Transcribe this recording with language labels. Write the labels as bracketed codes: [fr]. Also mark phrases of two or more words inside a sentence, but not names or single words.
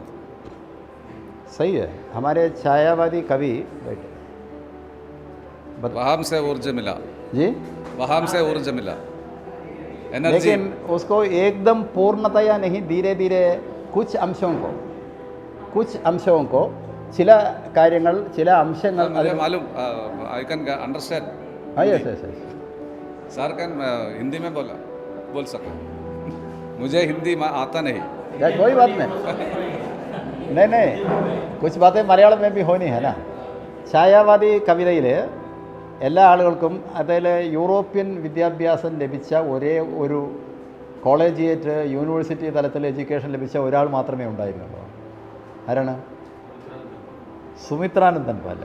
[hi] सही है। हमारे छायावादी कवि वहाँ से ऊर्जा मिला जी, वहाँ से ऊर्जा मिला, एनर्जी। लेकिन उसको एकदम पूर्णतया नहीं, धीरे धीरे कुछ अंशों को [ml] ചില കാര്യങ്ങൾ, ചില अंशങ്ങൾ [hi] मुझे मालूम, [en] I can understand. हाँ yes yes yes [hi] सर कैन हिंदी में बोल सको, मुझे हिंदी आता नहीं। कोई बात नहीं, कुछ बातें मलयाളം में भी होनी है ना। [ml] ഛായാവാദി കവിതയിൽ എല്ലാ ആളുകൾക്കും അതിൽ യൂറോപ്യൻ വിദ്യാഭ്യാസം ലഭിച്ച ഒരേ ഒരു കോളേജിയേറ്റ് യൂണിവേഴ്സിറ്റി തലത്തിൽ എഡ്യൂക്കേഷൻ ലഭിച്ച ഒരാൾ മാത്രമേ ഉണ്ടായിരുന്നുള്ളൂ. ആരാണ്? സുമിത്രാനന്ദൻ പാല.